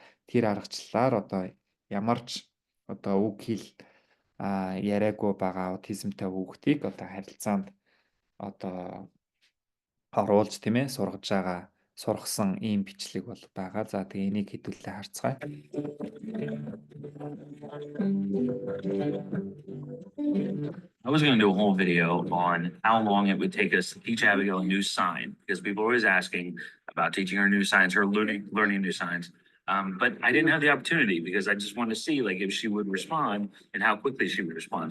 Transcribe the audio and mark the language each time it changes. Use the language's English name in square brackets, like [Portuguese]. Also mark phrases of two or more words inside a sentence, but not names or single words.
[Mongolian] Тэр аргачлалаар одоо ямар ч одоо үг хэл яриаггүй байгаа аутизмтай хүүхдийг одоо харилцаанд одоо оруулж тийм ээ сургасан ийм бичлэг бол байгаа. За тэгээ энийг хэдүүлээ харцгаая. [English] I was going to do a whole video on how long it would take us to teach Abigail a new sign, because people are always asking about teaching her new signs, her learning new signs. But I didn't have the opportunity because I just wanted to see like if she would respond and how quickly she would respond.